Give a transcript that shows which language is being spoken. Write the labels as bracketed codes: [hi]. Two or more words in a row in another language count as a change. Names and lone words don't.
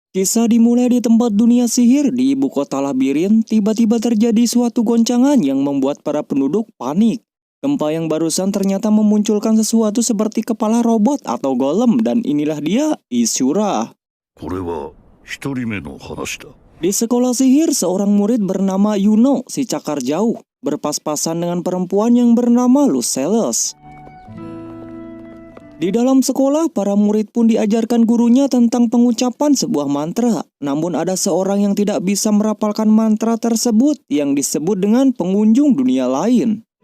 [id] Kisah dimulai di tempat dunia sihir di ibu kota Labirin. Tiba-tiba terjadi suatu goncangan yang membuat para penduduk panik. Gempa yang barusan ternyata memunculkan sesuatu seperti kepala robot atau golem, dan inilah dia, Ishura. [ja] これは一人目の話だ。 [id] Di sekolah sihir, seorang murid bernama Yuno, si cakar jauh, berpas-pasan dengan perempuan yang bernama Luceles. Di dalam sekolah, para murid pun diajarkan gurunya tentang pengucapan sebuah mantra. Namun ada seorang yang tidak bisa merapalkan mantra tersebut, yang disebut dengan pengunjung dunia lain.